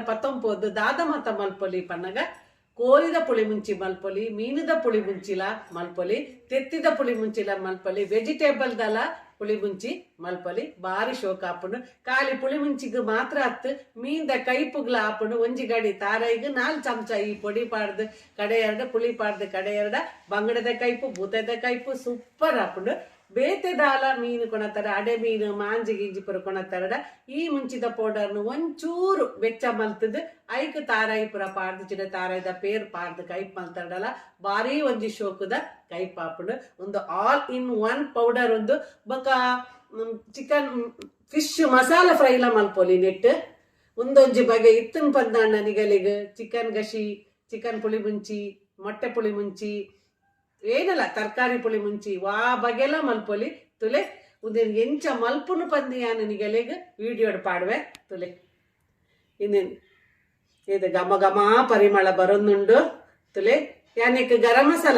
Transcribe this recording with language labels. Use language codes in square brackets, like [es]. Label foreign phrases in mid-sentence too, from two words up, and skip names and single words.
[tcy] ಪತ್ತೊಂಪೋದು ದಾದ ಮತ ಮಲ್ಪೊಲಿ ಪನ್ನಗ ಕೋರಿದ ಪುಳಿಮುಂಚಿ ಮಲ್ಪೊಲಿ ಮೀನಿದ ಪುಳಿಮುಂಚಿಲ ಮಲ್ಪೊಲಿ ತೆತ್ತಿದ ಪುಳಿಮುಂಚಿಲ ಮಲ್ಪೊಲಿ ವೆಜಿಟೇಬಲ್ ದಲ ಪುಳಿಮುಂಚಿ ಮಲ್ಪೊಲಿ ಬಾರಿ ಶೋಕ ಆಪುಂಡು ಖಾಲಿ ಪುಳಿಮುಂಚಿಗ್ ಮಾತ್ರ ಹತ್ತು ಮೀನ್ದ ಕೈಪುಗ್ಲ ಆಪುಂಡು ಒಂಜಿ ಗಡಿ ತಾರೈಗ್ 4 ಚಮಚ ಈ ಪೊಡಿ ಪಾಡ್ದು ಕಡೆ ಎರಡು ಪುಳಿ ಪಾಡ್ದು ಕಡೆ ಎರಡ ಬಂಗಡದ ಕೈಪು ಬೂತದ ಕೈಪು ಸೂಪರ್ ಆಪುಂಡು ಬೇತೆ ದಾಲ ಮೀನು ಕೊಣತರ ಅಡೆ ಮೀನು ಮಾಂಜಿ ಗಿಂಜಿ ಪುರ ಕೊಣತರಡ ಈ ಮುಂಚಿದ ಪೌಡರ್ನು ಒಂಚೂರು ಬೆಚ್ಚ ಮಲ್ತದ್ ಐಕ್ ತಾರಾಯಿ ಪುರ ಪಾಡ್ದು ಚಿಡ ತಾರಾಯ್ದ ಪೇರ್ ಪಾಡ್ದು ಕೈಪ್ ಮಲ್ತರಡಲ್ಲ ಬಾರಿ ಒಂಜಿ ಶೋಕದ ಕೈಪ್ ಆಪುಂಡು ಒಂದು [en] all in one powder [tcy] ಒಂದು ಬೊಕ [en] chicken fish [tcy] ಮಸಾಲ ಫ್ರೈಲ ಮಲ್ಪೊಲಿ ನೆಟ್ ಒಂದೊಂಜಿ ಬಗೆ ಇತ್ತನ್ ಪಂದಾಂಡ ನಿಗಲಿಗ್ ಚಿಕನ್ ಗಶಿ ಚಿಕನ್ ಪುಳಿ ಮುಂಚಿ ಮೊಟ್ಟೆ ಪುಳಿ ಮುಂಚಿ ಏನಲ್ಲ ತರಕಾರಿ ಪುಳಿ ಮುಂಚಿ ವಾ ಬಗೆಲ ಮಲ್ಪೊಲಿ ತುಲೆ ಉಂದೇನು ಎಂಚ ಮಲ್ಪುನು ಪಂದಿ ಯಾನು ನಿಗಲೆಗ್ ವಿಡಿಯೋಡ್ ಪಾಡುವೆ ತುಲೆ ಇನ್ನೇನು ಇದು ಘಮ ಘಮ ಪರಿಮಳ ಬರೋದುಂಡು ತುಲೆ ಯಾನಿಕ್ ಗರಂ ಮಸಾಲ